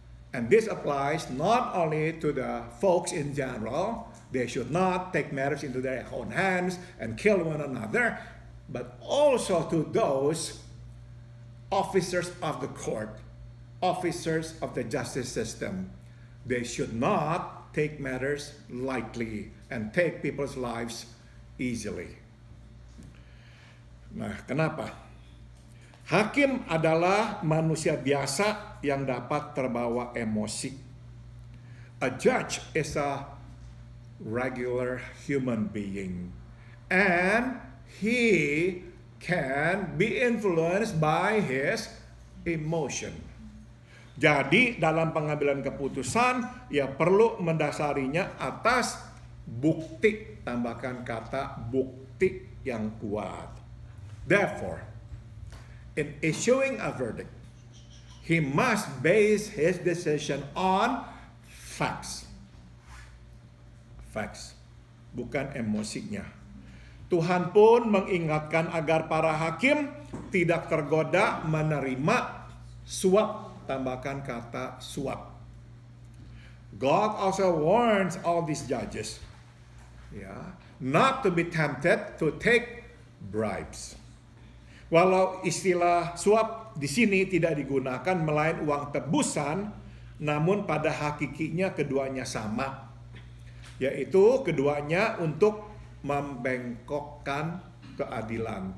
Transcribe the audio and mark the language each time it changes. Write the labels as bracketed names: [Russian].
[English] And this applies not only to the folks in general, they should not take matters into their own hands and kill one another, but also to those officers of the court, officers of the justice system. They should not take matters lightly and take people's lives easily. [Indonesian] Nah, kenapa? Hakim adalah manusia biasa yang dapat terbawa emosi. [English] A judge is a regular human being, and he can be influenced by his emotion. [Indonesian] Jadi dalam pengambilan keputusan, ia perlu mendasarinya atas bukti, tambahkan kata bukti yang kuat. [English] Therefore, in issuing a verdict, he must base his decision on facts. Facts, [Indonesian] bukan emosinya. Tuhan pun mengingatkan agar para hakim tidak tergoda menerima suap, tambahkan kata suap. [English] God also warns all these judges, not to be tempted to take bribes. [Indonesian] Walau istilah suap di sini tidak digunakan melain uang tebusan, namun pada hakikinya keduanya sama, yaitu keduanya untuk membengkokkan keadilan.